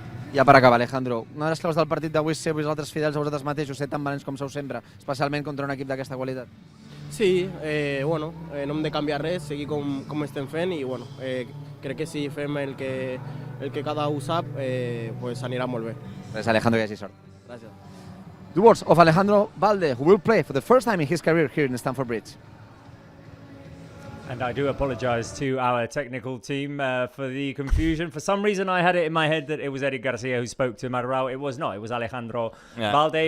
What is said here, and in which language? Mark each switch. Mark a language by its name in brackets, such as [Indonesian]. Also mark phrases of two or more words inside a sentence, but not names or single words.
[Catalan] Ja per acabar, Alejandro, una de les claus del partit d'avui és ser vosaltres fidels a vosaltres mateixos, ser tan valents com sou sempre, especialment contra un equip d'aquesta qualitat. Sí, bueno, no hem de canviar res, seguir com estem fent i bueno, crec que si fem el que cada un sap, pues anirà molt bé. Gràcies, Alejandro, i així sort. Gràcies. [English] The words of Alejandro Valde, who will play for the first time in his career here in Stamford Bridge. And I do apologise to our technical team for the confusion. For some reason, I had it in my head that it was Eddie Garcia who spoke to Manuel. It was not. It was Alejandro Valde.